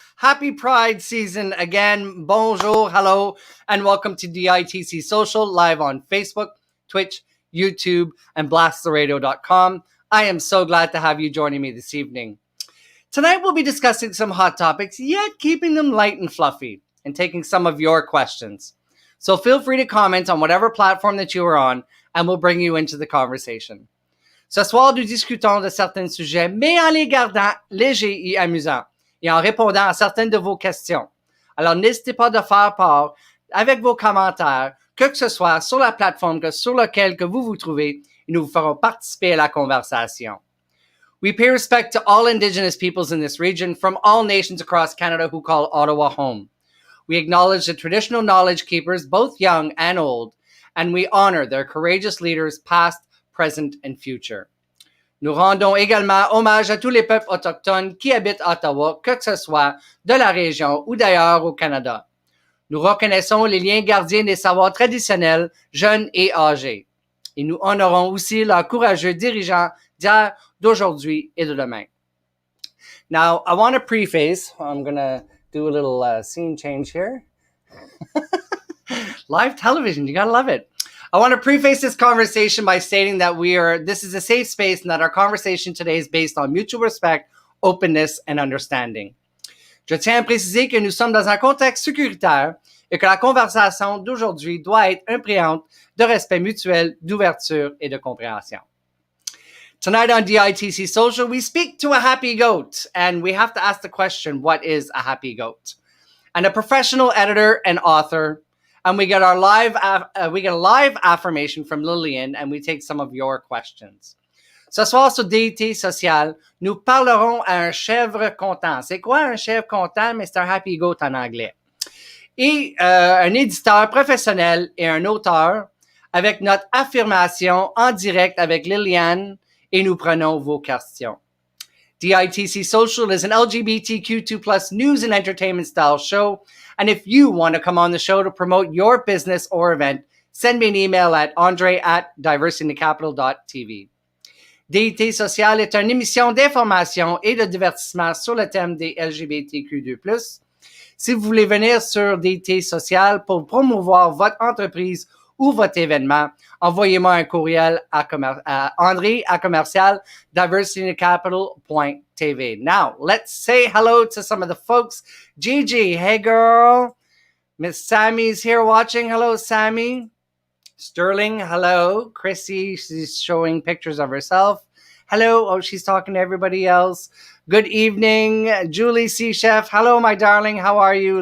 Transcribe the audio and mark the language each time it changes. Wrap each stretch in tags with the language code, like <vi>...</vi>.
<en>Happy Pride season again.</en> <fr>Bonjour,</fr> <en>hello, and welcome to DITC Social live on Facebook, Twitch, YouTube, and BlastTheRadio.com. I am so glad to have you joining me this evening. Tonight we'll be discussing some hot topics, yet keeping them light and fluffy, and taking some of your questions. So feel free to comment on whatever platform that you are on, and we'll bring you into the conversation.</en> <fr>Ce soir, nous discutons de certains sujets, mais en les gardant légers et amusants, et en répondant à certaines de vos questions. Alors, n'hésitez pas de faire part avec vos commentaires, que ce soit sur la plateforme sur laquelle que vous vous trouvez, et nous vous ferons participer à la conversation.</fr> <en>We pay respect to all Indigenous peoples in this region from all nations across Canada who call Ottawa home. We acknowledge the traditional knowledge keepers, both young and old, and we honor their courageous leaders past, present and future.</en> <fr>Nous rendons également hommage à tous les peuples autochtones qui habitent Ottawa, que ce soit de la région ou d'ailleurs au Canada. Nous reconnaissons les liens gardiens des savoirs traditionnels, jeunes et âgés. Et nous honorons aussi leurs courageux dirigeants d'hier, d'aujourd'hui et de demain.</fr> <en>Now, I want to preface, I'm going to do a little scene change here. Live television, you got to love it. I want to preface this conversation by stating that this is a safe space and that our conversation today is based on mutual respect, openness, and understanding.</en> <fr>Je tiens à préciser que nous sommes dans un contexte sécuritaire et que la conversation d'aujourd'hui doit être imprégnante de respect mutuel, d'ouverture et de compréhension.</fr> <en>Tonight on DITC Social, we speak to a happy goat, and we have to ask the question, what is a happy goat? And a professional editor and author. And we get a live affirmation from Lillian, and we take some of your questions.</en> <fr>Ce soir sur DITC Social, nous parlerons à un chèvre content. C'est quoi un chèvre content? Mais c'est un</fr> <en>happy goat</en> <fr>en anglais. Et un éditeur professionnel et un auteur avec notre affirmation en direct avec Lillian, et nous prenons vos questions.</fr> <en>DITC Social is an LGBTQ2+ news and entertainment style show. And if you want to come on the show to promote your business or event, send me an email at andre@diversityinthecapital.tv.</en> <fr>DITC Social est une émission d'information et de divertissement sur le thème des LGBTQ2+. Si vous voulez venir sur DITC Social pour promouvoir votre entreprise ou votre événement, envoyez-moi un courriel à andre@diversityinthecapital.tv.</fr> <en>Now, let's say hello to some of the folks. Gigi, hey girl. Miss Sammy's here watching. Hello, Sammy. Sterling, hello. Chrissy, she's showing pictures of herself. Hello. Oh, she's talking to everybody else. Good evening. Julie C. Chef. Hello, my darling. How are you?</en>